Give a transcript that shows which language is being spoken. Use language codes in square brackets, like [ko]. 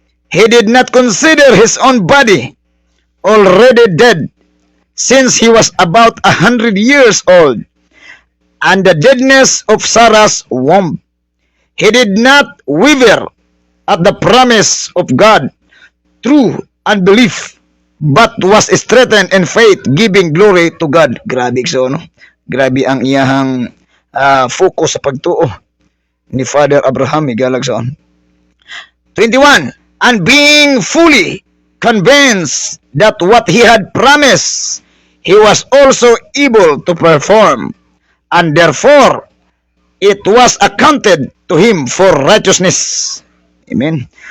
[en] he did not consider his own body already dead, since he was about 100 years old, and the deadness of Sarah's womb. He did not waver at the promise of God through unbelief, but was strengthened in faith, giving glory to God. [ceb] Grabe so, no? Grabe ang iyahang focus sa pagtuo ni Father Abraham higalagson. [en] 21, and being fully convinced that what he had promised he was also able to perform, and therefore it was accounted to him for righteousness. Amen.